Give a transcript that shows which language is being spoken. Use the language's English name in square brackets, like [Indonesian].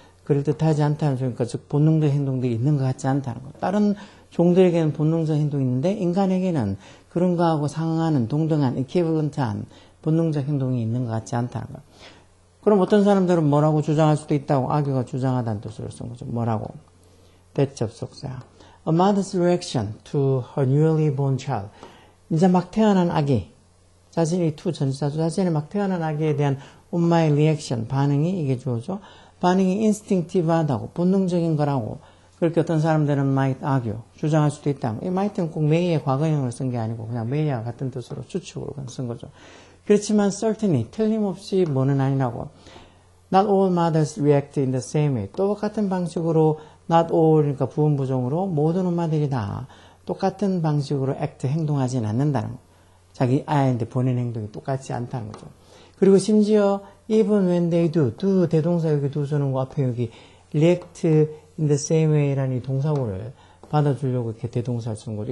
[Korean] 그럴듯하지 않다는 소리니까 즉 본능적 행동들이 있는 것 같지 않다는 거. 다른 종들에게는 본능적 행동이 있는데 인간에게는 그런 거하고 상응하는 동등한 equivalent한 본능적 행동이 있는 것 같지 않다는 거. 그럼 어떤 사람들은 뭐라고 주장할 수도 있다고 아기가 주장하다는 뜻으로 쓴 거죠. 뭐라고? 대접속사. [English] A mother's reaction to her newly born child. [Korean] 이제 막 태어난 아기. 자신이 전치사죠. 자신이 막 태어난 아기에 대한 엄마의 리액션, 반응이 이게 주어죠. 반응이 instinctive하다고, 본능적인 거라고. 그렇게 어떤 사람들은 [English] might argue, [Korean] 주장할 수도 있다. 이 might는 꼭 may의 과거형을 쓴 게 아니고 그냥 may와 같은 뜻으로 추측으로 쓴 거죠. 그렇지만 certainly, 틀림없이 뭐는 아니라고. [English] Not all mothers react in the same way. [Korean] 똑같은 방식으로 not all, 그러니까 부분부정으로 모든 엄마들이 다 똑같은 방식으로 act, 행동하지는 않는다는 거. 자기 아이한테 보낸 행동이 똑같지 않다는 거죠. 그리고 심지어 [English] even when they do [Korean] 대동사 여기 do는 앞에 여기 [English] react in the same way [Korean] 라는 이 동사구를 받아주려고 이렇게 대동사를 쓴 거죠.